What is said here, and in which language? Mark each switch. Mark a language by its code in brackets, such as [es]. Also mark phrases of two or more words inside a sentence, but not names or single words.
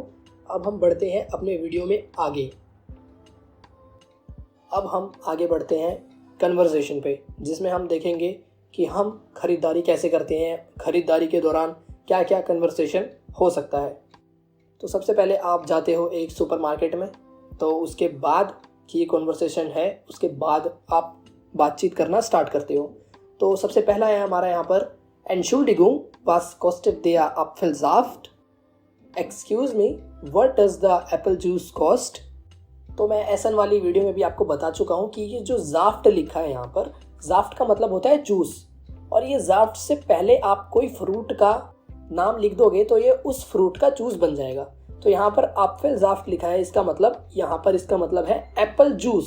[hi] अब हम बढ़ते हैं अपने वीडियो में आगे। अब हम आगे बढ़ते हैं कन्वर्सेशन पे, जिसमें हम देखेंगे कि हम खरीदारी कैसे करते हैं, खरीदारी के दौरान क्या क्या कन्वर्सेशन हो सकता है। तो सबसे पहले आप जाते हो एक सुपरमार्केट में, तो उसके बाद की ये कन्वर्सेशन है, उसके बाद आप बातचीत करना स्टार्ट करते हो। तो सबसे पहला है हमारा यहाँ पर [de] Entschuldigung, was kostet der Apfelsaft? [en] Excuse me, what does the apple juice cost? [hi] तो मैं एसन वाली वीडियो में भी आपको बता चुका हूँ कि ये जो जाफ्ट लिखा है यहाँ पर, जाफ्ट का मतलब होता है जूस, और ये जाफ्ट से पहले आप कोई फ्रूट का नाम लिख दोगे तो ये उस फ्रूट का जूस बन जाएगा। तो यहाँ पर एप्पल जाफ्ट लिखा है, इसका मतलब यहाँ पर इसका मतलब है [en] apple juice.